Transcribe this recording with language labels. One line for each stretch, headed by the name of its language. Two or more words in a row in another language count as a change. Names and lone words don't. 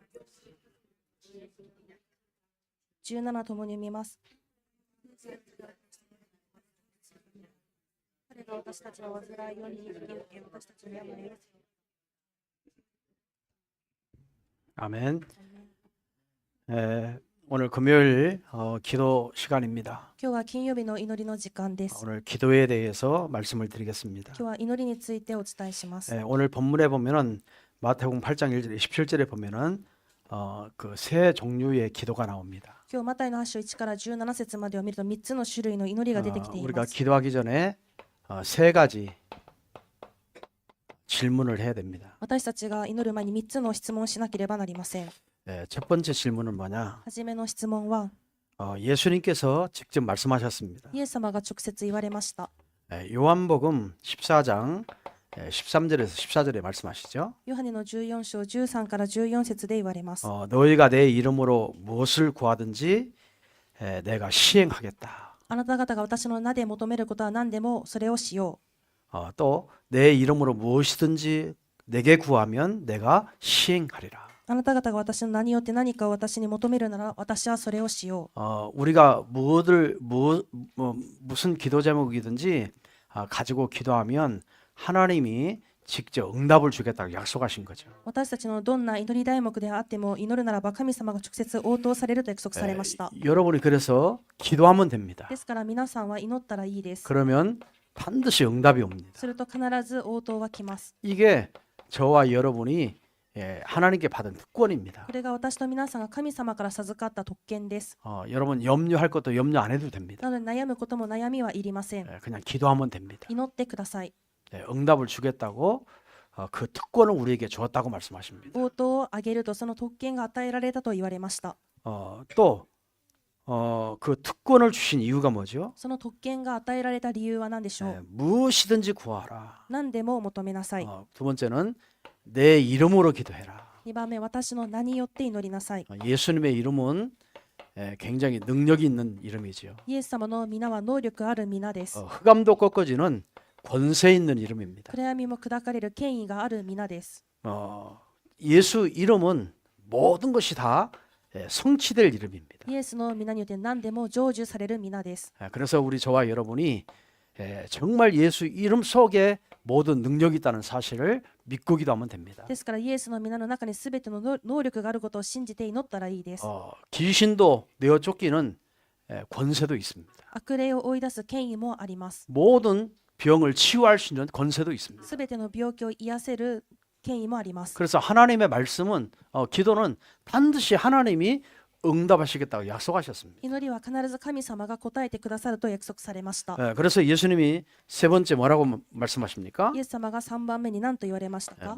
Japanese: 17 ともに読みます。彼が私たちの患いより引き受け、私たちの病を許す。
Korean: 아멘. 오늘 금요일 기도 시간입니다.
Japanese: 今日は金曜日の祈りの時間です。
Korean: 오늘 기도에 대해서 말씀을 드리겠습니다.
Japanese: 今日は祈りについてお伝えします。
Korean: 오늘 본문에 보면은 마태복음 8장 1절 17절에 보면은 그 세 종류의 기도가 나옵니다.
Japanese: 今日マタイの8章1から17節までを見ると3つの種類の祈りが出てきてい
Korean: 우리가
Japanese: ます。
Korean: 기도하기 전에 세 가지 질문을 해야 됩니다.
Japanese: 私たちが祈る前に3つの質問をしなければなりません。
Korean: 첫 번째 질문은 뭐냐?
Japanese: はじめの質問は、
Korean: 예수님께서 직접 말씀하셨습니다.
Japanese: イエス様が直接言われました。
Korean: 요한복음 14장 13절에서 14절에 말씀하시죠.
Japanese: ヨハネの14章13から14節で言われます。
Korean: 너희가 내 이름으로 무엇을 구하든지 내가 시행하겠다.
Japanese: あなた方が私の名で求めることは何でもそれをしよ
Korean: 또 내 이름으로 무엇이든지 내게 구하면 내가 시행하리라.
Japanese: う。あなた方が私の名によって何かを私に求めるなら私はそれをしよう。
Korean: 우리가 무슨 기도 제목이든지 가지고 기도하면 하나님이 직접 응답을 주겠다고 약속하신 거죠.
Japanese: 私たちのどんな祈り題目であっても祈るならば神様が直接応答されると約束されました。
Korean: 여러분이 그래서 기도하면 됩니다.
Japanese: ですから皆さんは祈ったらいいです。
Korean: 그러면 반드시 응답이 옵니다.
Japanese: すると必ず応答は来ます。
Korean: 이게 저와 여러분이 하나님께 받은 특권입니다.
Japanese: これが私と皆さんが神様から授かった特権です。
Korean: 여러분 염려할 것도 염려 안 해도 됩니다.
Japanese: なので悩むことも悩みはいりません。
Korean: 그냥 기도하면 됩니다.
Japanese: 祈ってください。
Korean: 응답을 주겠다고 그 특권을 우리에게 주었다고 말씀하십니다.
Japanese: 応答をあげるとその特権が与えられたと言われました。
Korean: 또 그 특권을 주신 이유가 뭐죠?
Japanese: その特権が与えられた理由は何でしょう。
Korean: 무엇이든지 구하라.
Japanese: 何でも求めなさい。
Korean: 두 번째는 내 이름으로 기도해라.
Japanese: 2 番目、私の名によって祈りなさい。
Korean: 예수님의 이름은 굉장히 능력이 있는 이름이지요.
Japanese: イエス様の皆は能力ある皆です。
Korean: 흑암도 꺾어지는 권세 있는 이름입니다.
Japanese: 暗闇も砕かれる権威がある皆です。
Korean: 예수 이름은 모든 것이 다 성취될 이름입니다.
Japanese: イエスの皆によって何でも成就される皆です。
Korean: 그래서 우리 저와 여러분이 정말 예수 이름 속에 모든 능력이 있다는 사실을 믿고 기도하면 됩니다.
Japanese: ですからイエスの皆の中に全ての能力があることを信じて祈ったらいいです。
Korean: 귀신도 내어 쫓기는 권세도 있습니다.
Japanese: 悪霊を追い出す権威もあります。
Korean: 모든 병을 치유할 수 있는 권세도 있습니다.
Japanese: 全ての病気を癒せる権威もあります。
Korean: 그래서 하나님의 말씀은 기도는 반드시 하나님이 응답하시겠다고 약속하셨습니다.
Japanese: 祈りは必ず神様が答えてくださると約束されました。
Korean: 그래서 예수님이 세 번째 뭐라고 말씀하십니까?
Japanese: イエス様が3番目に何と言われましたか。